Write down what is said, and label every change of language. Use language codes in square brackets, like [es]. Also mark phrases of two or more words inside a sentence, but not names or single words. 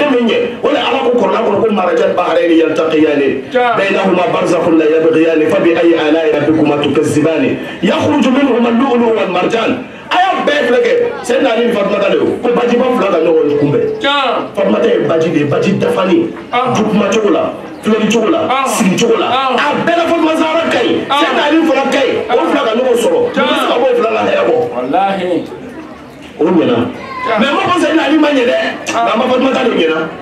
[ar] ولا على قرنا قركم مرج البحرين يلتقيان بينهما برزخ لا يبغيان فبأي آلاء ربكما تكذبان يخرج منهما اللؤلؤ والمرجان [bm] aya bɛɛ filɛ kɛ sɛ naani fatumata de ko bajiba fila ka ɲɔgɔn kunbɛn fatumata ye baji de ye baji dafani dukuma cogo la filɛli cogo la sigi cogo la a bɛɛ la fatuma zahara ka ɲi sɛ naani fana ka ɲi o fila ka ɲɔgɔn sɔrɔ o bɛ se ka bɔ o fila la hɛrɛ bɔ o ɲɛna mɛ ma fɔ sɛ naani ma ɲɛ dɛ nka a ma fatumata de ɲɛna